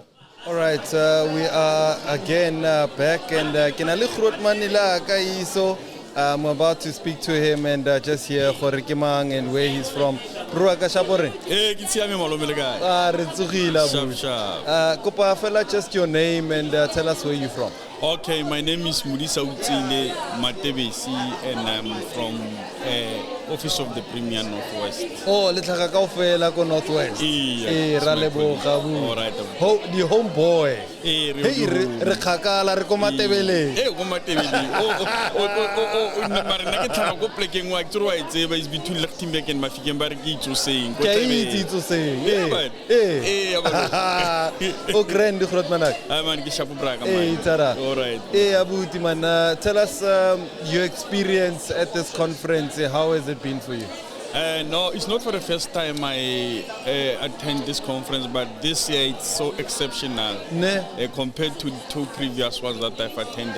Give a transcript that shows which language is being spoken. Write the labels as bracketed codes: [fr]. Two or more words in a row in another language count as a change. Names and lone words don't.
[en] All right, we are again back, and I'm about to speak to him and just hear Khorikimang and where he's from. Kopa fella, just your name and tell us where you're from. Okay, my name is Mudisa Utsile Matebesi, and I'm from Office of the Premier Northwest. [tn] Oh, le tlhaga kaofela ko Northwest. Iya, Ra leboga bu. [en] Alright. The homeboy. Hey, [tn] re kgakala re ko Matebeleng. go Matebeleng. Mara nna ke tlhaga ko plekeng wa ke tsore wa e tseba [en] is between [tn] Lichtenburg and Mafikeng ba re ke Itsoseng. Ke itse Itsoseng. O grand Grootmanak. Man ke shapo braka man. Tara. [en] Alright. Abuti man, tell us your experience at this conference. How has it been for you? No, it's not for the first time I attend this conference, but this year it's so exceptional compared to 2 previous ones that I've attended.